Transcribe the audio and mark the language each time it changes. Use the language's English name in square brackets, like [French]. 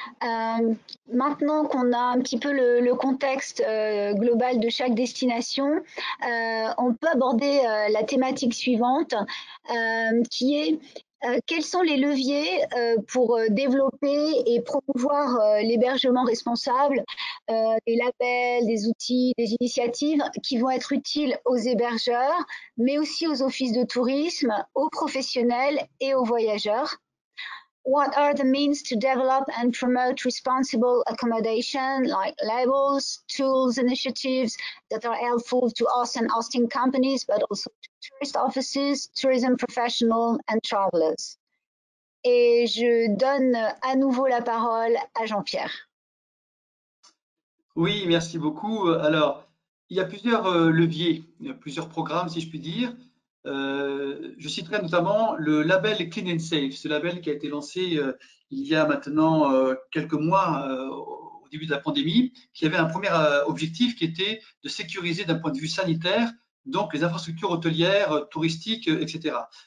[French] Maintenant qu'on a un petit peu le contexte global de chaque destination, on peut aborder la thématique suivante, qui est quels sont les leviers pour développer et promouvoir l'hébergement responsable, des labels, des outils, des initiatives qui vont être utiles aux hébergeurs, mais aussi aux offices de tourisme, aux professionnels et aux voyageurs. [English] what are the means to develop and promote responsible accommodation, like labels, tools, initiatives that are helpful to us and hosting companies, but also to tourist offices, tourism professionals, and travelers. [French] Et je donne à nouveau la parole à Jean-Pierre. Oui, merci beaucoup. Alors, il y a plusieurs leviers, il y a plusieurs programmes, si je puis dire. Je citerai notamment le label Clean and Safe, ce label qui a été lancé il y a maintenant quelques mois au début de la pandémie, qui avait un premier objectif qui était de sécuriser d'un point de vue sanitaire, donc les infrastructures hôtelières, touristiques, etc.